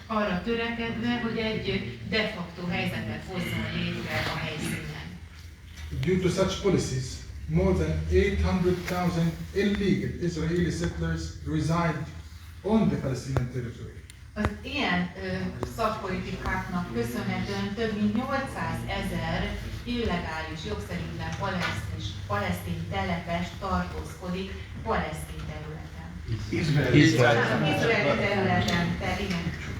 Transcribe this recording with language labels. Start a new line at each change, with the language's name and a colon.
Hungarian: Arra törekedve, hogy egy de facto helyzetet hozzon létre a helyszínen.
English: Due to such policies, more than 800,000 illegal Israeli settlers reside on the Palestinian territory.
Hungarian: Az ilyen szakpolitikáknak köszönhetően több mint 800 000 illegális, jogszerűtlen palesztin telepes tartózkodik palesztin területen. Izraeli területen, igen.